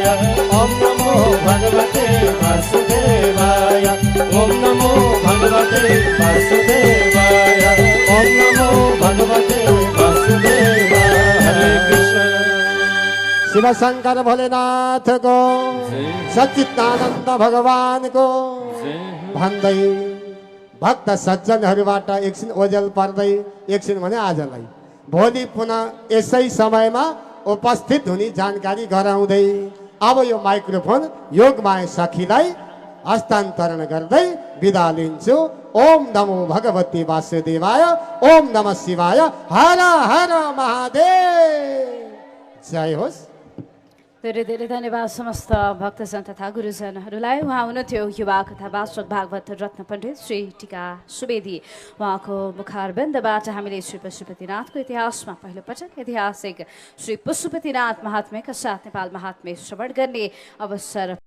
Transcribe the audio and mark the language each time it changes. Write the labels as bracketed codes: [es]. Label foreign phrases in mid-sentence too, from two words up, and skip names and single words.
[sa] ओम नमो भगवते वासुदेवाय ओम नमो भगवते वासुदेवाय ओम नमो भगवते वासुदेवाय हरे कृष्ण [ne] शिव शंकर भोलेनाथ को सच्चिदानन्द भगवान को भन्दै भक्त सज्जनहरूबाट एकछिन ओझेल पर्दै एकछिन भने आजलाई भोलि पुनः यसै समयमा उपस्थित हुने जानकारी गराउँदै अब यो माइक्रोफोन योगमाया सखीलाई हस्तान्तरण गर्दै बिदा लिन्छु। [sa] ओम नमो भगवती वासुदेवाय ओम नमः शिवाय हर हर महादेव। [ne] जय होस्। धेरै धेरै धन्यवाद समस्त भक्तजन तथा गुरुजनहरूलाई। उहाँ हुनुहुन्थ्यो युवा कथा वाचक भागवत रत्न पण्डित श्री टीका सुवेदी। उहाँको मुखारबन्दबाट हामीले श्री पशुपतिनाथको इतिहासमा पहिलोपटक ऐतिहासिक श्री पशुपतिनाथ महात्म्यका साथ नेपाल महात्म्य श्रवण गर्ने अवसर